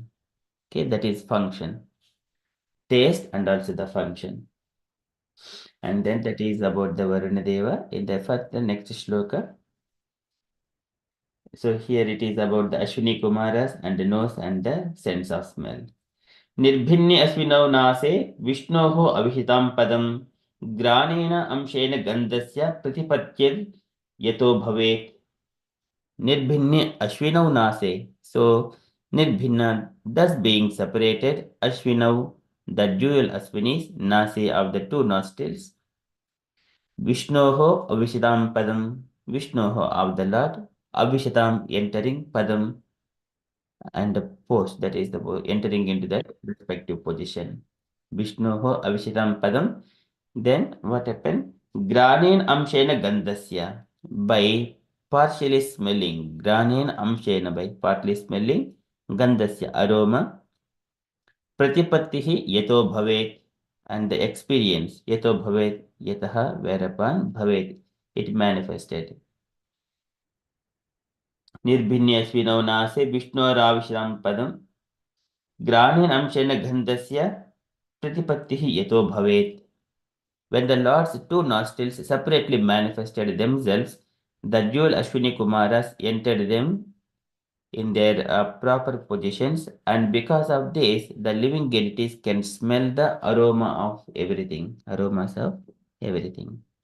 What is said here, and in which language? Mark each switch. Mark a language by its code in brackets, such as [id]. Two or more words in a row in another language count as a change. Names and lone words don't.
[en] Okay, that is function. Taste and also the function. And then that is about the Varuna Deva in the next shloka. So here it is about the Ashwini Kumaras and the nose and the sense of smell. [sa] निर्भिन्ने अश्विनौ नासे विष्णोः आविशताम् पदम् घ्राणेन अंशेन गन्धस्य प्रतिपत्तिः यतः भवेत्. निर्भिन्ने अश्विनौ नासे. [en] So Nirbhinna, thus being separated, Ashwinau, the dual Ashwinis, Nase of the two nostrils. [sa] विष्णोः आविशताम् पदम्, [en] Vishnoho of the Lord, Avishitam entering Padam and the post, that is the entering into that respective position. Vishnoho Avishitam Padam. Then what happened? [sa] घ्राणेन अंशेन गन्धस्य, [en] by partially smelling. [sa] घ्राणेन अंशेन, [en] by partly smelling. Gandhasya, aroma. [sa] प्रतिपत्तिः यतः भवेत्, [en] and the experience. [sa] यतः भवेत्, यतः, whereupon Bhavet, [en] it manifested. [sa] निर्भिन्नाश्विनौ नासे विष्णोराविशताम् पदम्. घ्राणेन अंशेन गन्धस्य प्रतिपत्तिः यतः भवेत्. [en] When the Lord's two nostrils separately manifested themselves, the dual Ashwini Kumaras entered them in their proper positions, and because of this, the living entities can smell the aroma of everything, aromas of everything.